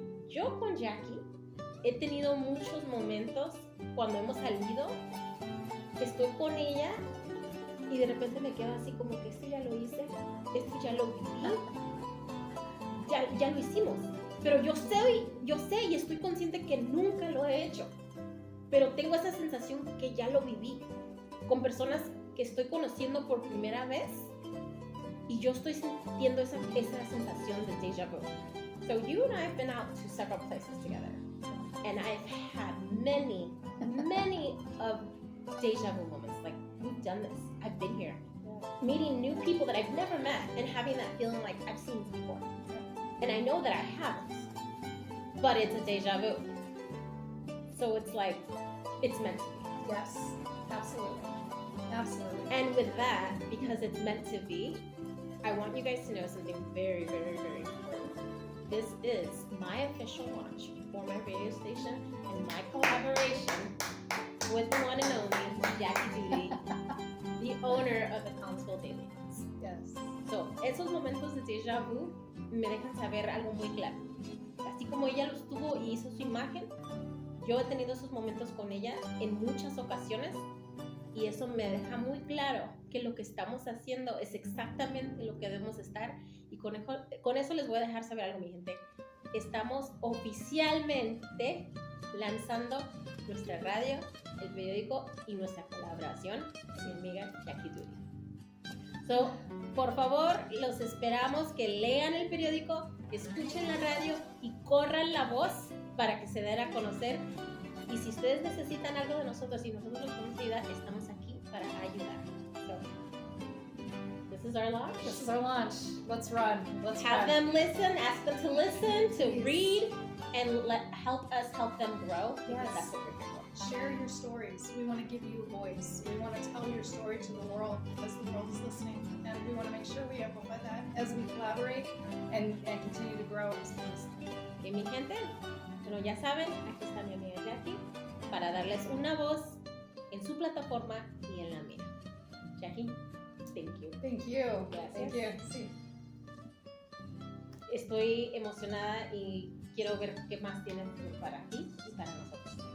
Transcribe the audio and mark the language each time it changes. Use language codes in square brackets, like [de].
[es] Yo con Jackie he tenido muchos momentos cuando hemos salido, estoy con ella y de repente me quedo así como que esto ya lo hice, esto ya lo viví, ya lo hicimos. Pero yo sé y estoy consciente que nunca lo he hecho. Pero tengo esa sensación que ya lo viví con personas que estoy conociendo por primera vez y yo estoy sintiendo esa sensación de déjà vu. [en] So you and I have been out to several places together, and I've had many of déjà vu moments. Like, we've done this. I've been here, meeting new people that I've never met, and having that feeling like I've seen this before. And I know that I haven't, but it's a déjà vu. So it's like, it's meant to be. Yes, absolutely. Absolutely. And with that, because it's meant to be, I want you guys to know something very, very, very important. This is my official launch for my radio station and my collaboration with the one and only Jacqueline Duty, the owner of the Collinsville Daily. Yes. [es] So, esos momentos de déjà vu me dejan saber algo muy claro. Así como ella los tuvo y hizo su imagen, yo he tenido esos momentos con ella en muchas ocasiones y eso me deja muy claro que lo que estamos haciendo es exactamente lo que debemos estar y con eso les voy a dejar saber algo, mi gente. Estamos oficialmente lanzando nuestra radio, el periódico y nuestra colaboración, mi amiga Jacqueline Duty. So, por favor, los esperamos que lean el periódico, escuchen la radio y corran la voz para que se den a conocer. Y si ustedes necesitan algo de nosotros y nosotros los podemos ayudar, estamos aquí para ayudar. [en] So, this is our launch. This is our launch. Let's run. Let's Have them listen, ask them to listen, to read, and help us help them grow. Yes. That's what we're here for. Share your stories. We want to give you a voice. We want to tell your story to the world because the world is listening. And we want to make sure we amplify that as we collaborate and continue to grow as teams. [es] Y mi gente, bueno, ya saben, aquí está mi amiga Jackie para darles una voz en su plataforma y en la mía. [en] Jackie, thank you. Thank you. [es] Gracias. [en] Thank you. Sí. [es] Estoy emocionada y quiero ver qué más tienes para ti y para nosotros.